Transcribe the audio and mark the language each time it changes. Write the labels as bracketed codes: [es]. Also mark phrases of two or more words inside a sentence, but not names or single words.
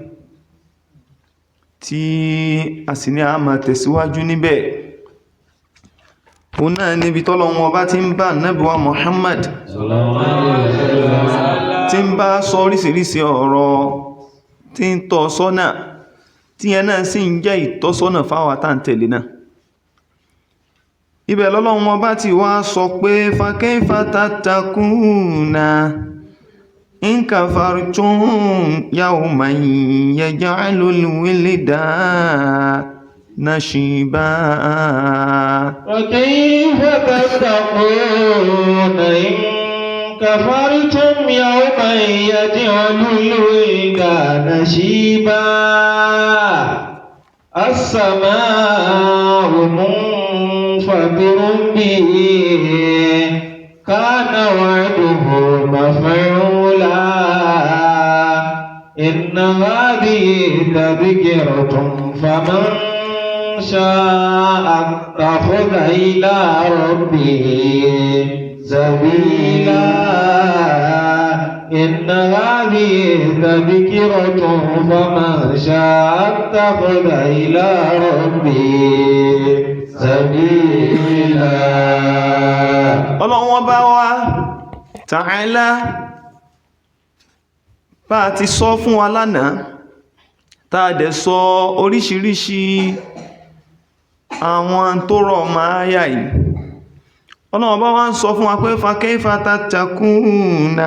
[yo] tí a sì ní a máa tẹ̀síwájú níbẹ̀ òun náà níbi tọ́lọ́run ọba tí ń bá Ànábì wa Muhammad tí ń bá sọ oríṣiríṣi ọ̀rọ̀ tí ń tọ́ sọ́nà tí ẹ náà sì ń jẹ́ ìtọ́sọ́nà fáwa tá ń tẹ̀lé náà ibẹ̀ lọ́lọ́run ọba ti wá sọ pé [ar] فكيف تتقون إن كفرتم يوما يجعل الولدان شيبا وكيف تتقون إن كفرتم يوما يجعل الولدان شيبا السماء منفطر به كان وعده مفعولا إن هذه تذكرة فمن شاء اتخذ إلى ربه سبيلا إن هذه تذكرة فمن شاء اتخذ إلى ربه سبيلا [yo] Ọlọ́run Ọba wa Ta'ala bá ti sọ fún wa lánàá tá dẹ̀ sọ oríṣiríṣi àwọn tó rọ̀ máa yà yìí Ọlọ́run Ọba wa ń sọ fún wa pé [ar] فكيف تتقون